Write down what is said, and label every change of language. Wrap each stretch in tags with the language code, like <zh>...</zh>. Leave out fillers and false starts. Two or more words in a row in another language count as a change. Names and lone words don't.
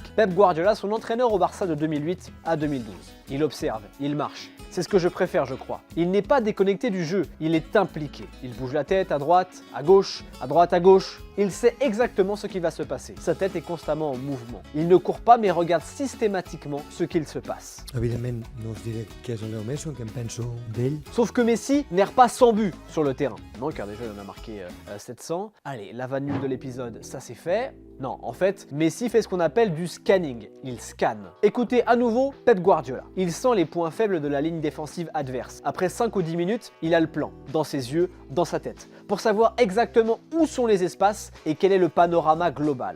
<fr>Pep Guardiola, son entraîneur au Barça de 2008 à 2012. Il observe, il marche. C'est ce que je préfère, je crois. Il n'est pas déconnecté du jeu, il est impliqué. Il bouge la tête à droite, à gauche, à droite, à gauche. Il sait exactement ce qui va se passer. Sa tête est constamment en mouvement. Il ne court pas mais regarde systématiquement ce qu'il se passe.</fr> <ca>Evidentment, no us diré què és el Leo Messi, què en penso d'ell.</ca> <fr>Sauf que Messi n'erre pas sans but sur le terrain. Non, car déjà il en a marqué 700. Allez, la vanne nulle de l'épisode, ça c'est fait. Non, en fait, Messi fait ce qu'on appelle du scanning. Il scanne. Écoutez à nouveau Pep Guardiola. Il sent les points faibles de la ligne défensive adverse. Après 5 ou 10 minutes, il a le plan, dans ses yeux, dans sa tête, pour savoir exactement où sont les espaces et quel est le panorama global.</fr>